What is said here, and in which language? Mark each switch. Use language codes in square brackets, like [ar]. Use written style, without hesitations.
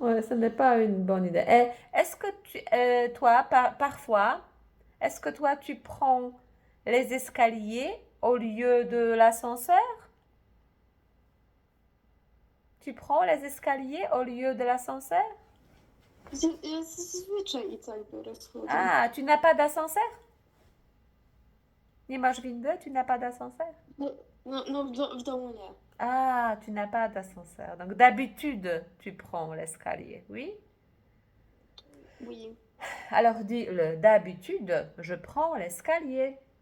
[fr] Ouais, ce n'est pas une bonne idée. Et est-ce que toi, parfois, est-ce que toi, tu prends les escaliers au lieu de l'ascenseur? Tu prends les escaliers au lieu de l'ascenseur? [pl] Ja zazwyczaj i tak biorę schody. [fr] Ah, tu n'as pas d'ascenseur? [pl] Nie masz windy? [fr] Tu n'as pas d'ascenseur? [pl] No w domu nie. [fr] Ah, tu n'as pas d'ascenseur. Donc d'habitude, tu prends l'escalier, oui? Oui. Alors dis-le, d'habitude, je prends l'escalier.